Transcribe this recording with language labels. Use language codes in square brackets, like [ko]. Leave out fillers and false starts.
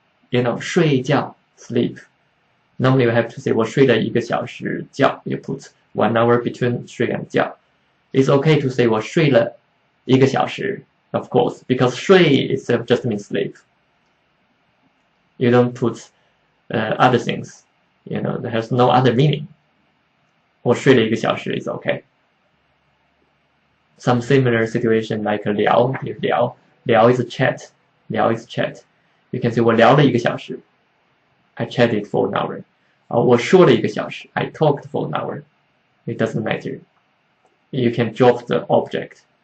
[en] You know, 睡觉 sleep. Normally you have to say [zh] 我睡了1个小时觉. [en] You put 1 hour between 睡 and 觉. It's okay to say [zh] 我睡了1个小时, [en] of course, because 睡 itself just means sleep. You don't put other things. You know, there has no other meaning. [zh] 我睡了1个小时 [en] is okay. Some similar situation like 聊 is a chat. 聊 is chat. You can say [zh] 我聊了1个小时. [en] I chatted for an hour. [zh] 我说了1个小时. [en] I talked for an hour. It doesn't matter. You can drop the object.